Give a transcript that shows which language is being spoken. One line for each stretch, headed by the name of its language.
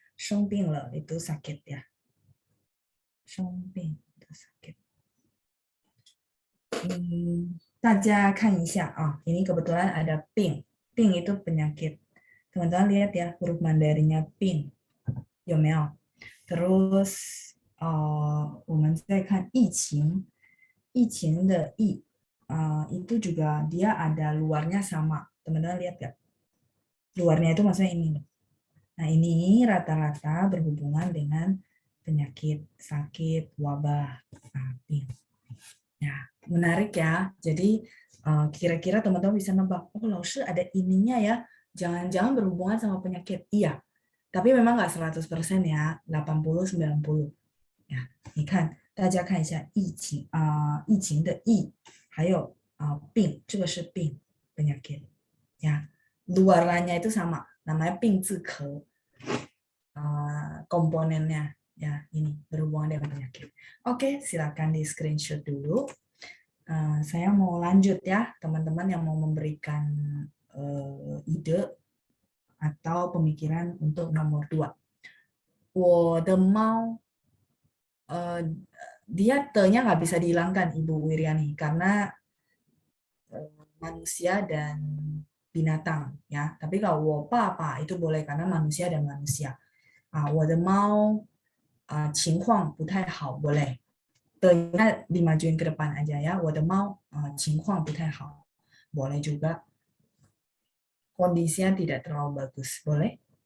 Indonesian: 生病了 itu sakit ya. 生病 itu sakit.
Chinese: 大家看一下
Indonesian: ini kebetulan ada 病. 病 itu penyakit. Teman-teman lihat ya huruf Mandarinnya
Chinese: 病有没有?
Indonesian: Terus
Chinese: 我们再看疫情.
Indonesian: 疫情的疫 itu juga dia ada luarnya sama. Teman-teman lihat nggak? Luarnya itu maksudnya ini. Nah ini rata-rata berhubungan dengan penyakit, sakit, wabah. Ya, menarik ya. Jadi kira-kira teman-teman bisa nebak, oh Laoshi ada ininya ya. Jangan-jangan berhubungan sama penyakit. Iya, tapi memang nggak 100% ya, 80-90.
Chinese: Ya, 你看，大家看一下疫情的疫，还有病，这个是病 penyakit.
Indonesian: Ya, luarannya itu sama, namanya 病字壳, komponennya ya ini berhubungan dengan penyakit. Oke, silakan di screenshot dulu. Saya mau lanjut ya, teman-teman yang mau memberikan ide atau pemikiran untuk nomor 2.
Chinese: 我的猫
Indonesian: dia te-nya nggak bisa dihilangkan Ibu Wiriani karena manusia dan binatang ya. Tapi kalau
Chinese: 我爸爸
Indonesian: itu boleh karena manusia dan manusia.
Chinese: 我的猫情况不太好
Indonesian: boleh. Te-nya dimajuin ke depan aja ya.
Chinese: 我的猫情况不太好
Indonesian: boleh juga. Kondisinya tidak terlalu bagus boleh.